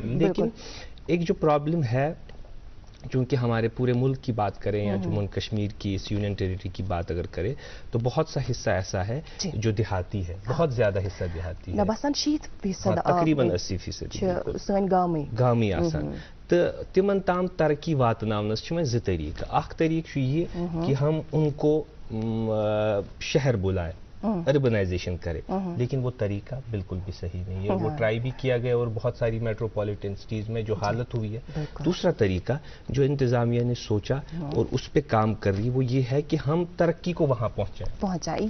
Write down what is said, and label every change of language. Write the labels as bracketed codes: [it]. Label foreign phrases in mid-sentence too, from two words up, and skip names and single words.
[hi] लेकिन एक जो प्रॉब्लम है, क्योंकि हमारे पूरे मुल्क की बात करें या जम्मू एंड कश्मीर की इस [en] union territory [hi] की बात अगर करें तो बहुत सा हिस्सा ऐसा है जो देहाती है, बहुत ज्यादा हिस्सा देहाती है, तकरीबन 80% [ks] गामी आसान। तो तिमन ताम तरक्की वातनावनस में 2 तरीक़। अख तरीक़ [hi] ये कि हम उनको शहर बुलाएं, अर्बनाइजेशन करे, लेकिन वो तरीका बिल्कुल भी सही नहीं है। वो ट्राई भी किया गया और बहुत सारी [en] metropolitan cities [hi] में जो हालत हुई है। दूसरा तरीका जो इंतज़ामिया ने सोचा और उस पर काम कर रही है वो ये है कि हम तरक्की को वहाँ पहुँचाएं।